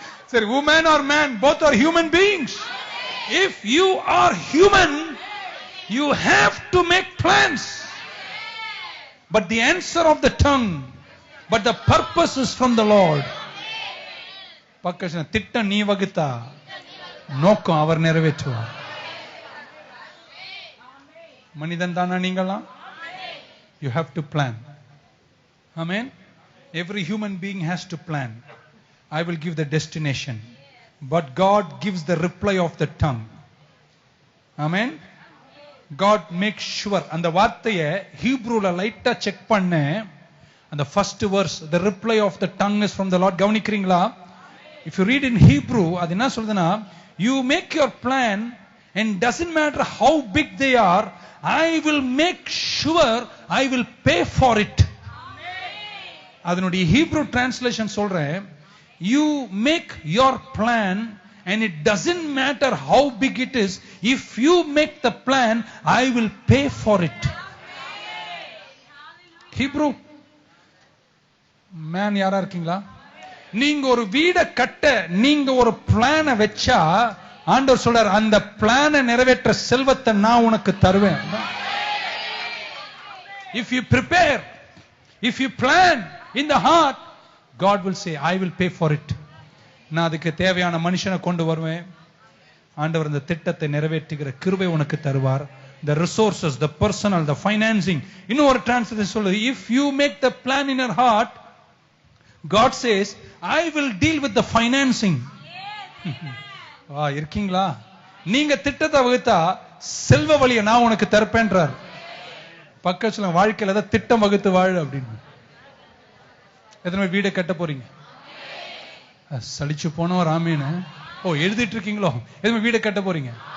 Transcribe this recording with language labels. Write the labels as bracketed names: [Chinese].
[English] சரி, woman or man, both are human beings. If you are human, you have to make plans. But the answer of the tongue, but the purpose is from the Lord. [Tamil] பக்கத்துல திட்டம் நீ வகுத்தா நோக்கம் அவர் நிறைவேற்றுவார். மனிதன் தானா நீங்களாம்? [English] You have to plan. Amen. Every human being has to plan. I will give the destination, but God gives the reply of the tongue. Amen. God makes sure. [Tamil] அந்த வார்த்தையை ஹீப்ரூல லைட்டா செக் பண்ண, அந்த first verse, [English] the reply of the tongue is from the Lord. [Tamil] கவனிக்கிறீங்களா? [English] If you read in Hebrew, [Tamil] அது என்ன சொல்றதுன்னா, [English] you make your plan and doesn't matter how big they are, I will make sure I will pay for it. [Tamil] அதனுடைய Hebrew translation சொல்றேன், [English] you make your plan and it doesn't matter how big it is, if you make the plan, I will pay for it. [Tamil] Hebrew man யாரா இருக்கீங்களா? நீங்க ஒரு வீட கட்ட நீங்க ஒரு பிளான வெச்சா ஆண்டவர் சொல்றார், அந்த பிளானை நிறைவேற்ற செல்வத்தை நான் உனக்கு தருவேன். [English] If you prepare, if you plan in the heart, God will say, I will pay for it. [Tamil] நான் அதுக்கு தேவையான மனுஷனை கொண்டு வருவேன். ஆண்டவர் இந்த திட்டத்தை நிறைவேற்றுகிற கிருபை உனக்கு தருவார். [English] The resources, the personal, the financing. [Tamil] இன்னொரு டிரான்ஸ்லேஷன் சொல்லுது, [English] if you make the plan in your heart, God says, I will deal with the financing. [Tamil] இருக்கீங்களா? நீங்க திட்டத்தை வகுத்தா செல்வ வழியை நான் உனக்கு தரப்பேன்றார். பக்கத்துல வாழ்க்கையில தான் திட்டம் வகுத்து வாழ அப்படின்னு. எத்தனை வீடை கட்ட போறீங்க? சலிச்சு போனோம் ராமேன்னு. எழுதிட்டு இருக்கீங்களோ? எதுவுமே வீடை கட்ட போறீங்க?